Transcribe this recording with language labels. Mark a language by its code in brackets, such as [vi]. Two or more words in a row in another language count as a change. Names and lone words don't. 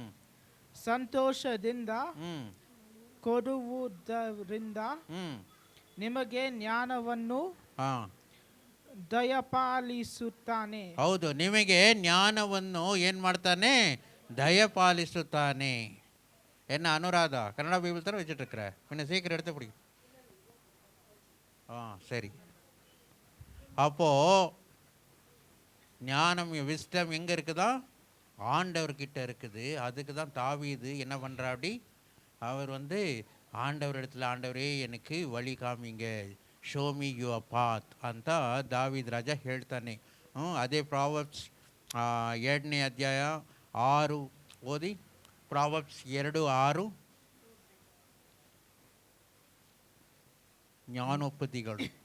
[kn] ಸಂತೋಷದಿಂದ ಹ್ಞೂ ಕೊಡುವುದರಿಂದ ಹ್ಞೂ ನಿಮಗೆ ಜ್ಞಾನವನ್ನು ಹಾಂ ದಯಪಾಲಿಸುತ್ತಾನೆ. ಹೌದು, ನಿಮಗೆ ಜ್ಞಾನವನ್ನು ಏನು ಮಾಡ್ತಾನೆ? ದಯಪಾಲಿಸುತ್ತಾನೆ. [ta] என்ன அனுராதா கன்னடா பைபிள் தானே வச்சுட்டுருக்குற, பின்ன சீக்கிரம் எடுத்து பிடி. சரி. அப்போது ஞானம் விஸ்டம் எங்கே இருக்குதா? ஆண்டவர்கிட்ட இருக்குது. அதுக்கு தான் தாவீது என்ன பண்ணுறாப்படி, அவர் ஆண்டவர் இடத்துல, ஆண்டவரே எனக்கு வழி காமிங்க, [en] show me your path [kn] ಅಂತ ದಾವೀದ್ ರಾಜ ಹೇಳ್ತಾನೆ. ಅದೇ ಪ್ರಾವಬ್ಸ್ 2ನೇ ಅಧ್ಯಾಯ 6 ಓದಿ. ಪ್ರಾವಬ್ಸ್ 2:6. ಜ್ಞಾನೋಪದಿಗಳು.